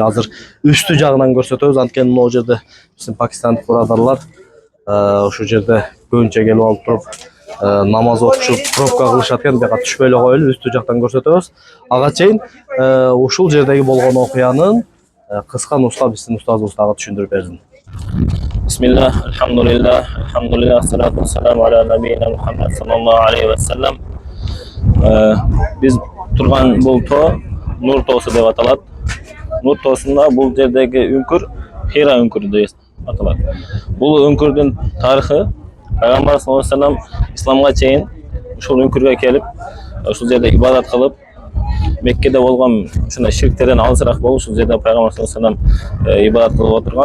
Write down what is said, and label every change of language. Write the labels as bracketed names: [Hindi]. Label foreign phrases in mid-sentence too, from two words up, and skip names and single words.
[Kyrgyz] Азыр үстү жагынан көрсөтөбүз. Анткени могу жерде биздин пакистандык бурадарлар ушул жерде көбүнчө келип алып туруп намаз окушуп пробка кылышат экен. Бияка түшпөй эле коелу, үстү жактан көрсөтөбүз. Ага чейин ушул жердеги болгон окуянын кыска нуска биздин устазыбыз дагы түшүндүрүп бердин. [Arabic] بسم الله، الحمد لله، الصلاة والسلام على نبينا محمد صلى الله عليه وسلم. [Kyrgyz] Биз турган бул тоо Нур тоосу деп аталат. Nur тоосунда бул жердеги үңкүр Хира үңкүрү деп аталат. Бул үңкүрдүн тарыхы Пайгамбар [Arabic] صلى الله عليه وسلم [Kyrgyz] исламга чейин ушул үңкүргө келип, ушул жерде ибадат кылып, Меккеде болгон ушундай ширктерден алысыраак болуп, ушул жерде Пайгамбар [Arabic] صلى الله عليه وسلم [Kyrgyz] ибадат кылып отурган.